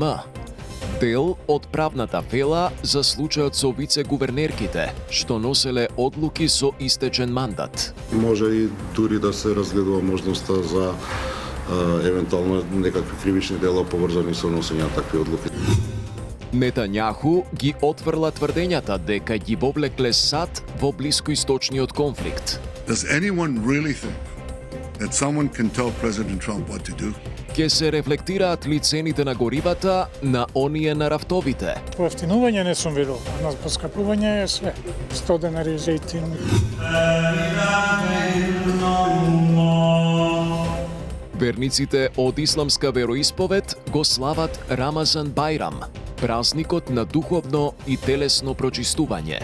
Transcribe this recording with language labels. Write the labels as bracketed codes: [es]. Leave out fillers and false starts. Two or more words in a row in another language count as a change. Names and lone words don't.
[mk] Дел од правната фела за случајот со вице-гувернерките, што носеле одлуки со истечен мандат. Може и дури да се разгледува можноста за евентуално некакви кривични дела поврзани со носење на такви одлуки. Нетањаху ги отврла тврдењата дека ги вовлекле САД во блискоисточниот конфликт. [en] Does anyone really think that someone can tell President Trump what to do? [mk] Ке се рефлектираат ли цените на горивата на оние на рафтовите? Поевтинување не сум видел, а на поскапување е све. 100 денари зејтин. Верниците од исламска вероисповед го слават Рамазан Бајрам, празникот на духовно и телесно прочистување.